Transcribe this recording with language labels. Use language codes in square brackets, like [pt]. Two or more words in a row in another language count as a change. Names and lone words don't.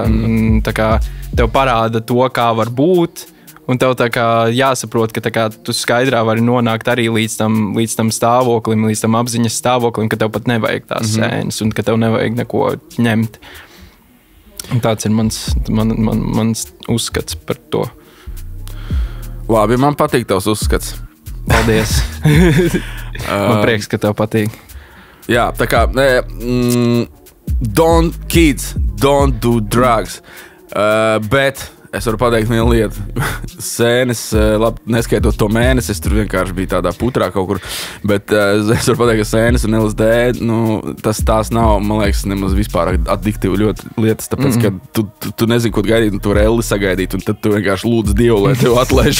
[lv] Tā kā tev parāda to, kā var būt, un tev tā kā jāsaprot, ka tā kā tu skaidrā vari nonākt arī līdz tam stāvoklim, līdz tam apziņas stāvoklim, ka tev pat nevajag tās sēnes un ka tev nevajag neko ņemt. Un tāds ir mans uzskats par to. Labi, man patīk tavs uzskats. Paldies. Man prieks, ka tev patīk. Jā, tā kā [en] don't do drugs. [lv] Bet es varu pateikt vienu lietu. Sēnes, labi, neskaitot to mēnesi, es tur vienkārši biju tādā putrā kaut kur, bet es varu pateikt, ka sēnes un LSD, tās nav, man liekas, nemaz vispār addiktīvi ļoti lietas, tāpēc, ka tu nezini, ko gaidīt, un tu var elli sagaidīt, un tad tu vienkārši lūdz Dievu, lai tev atlaiž.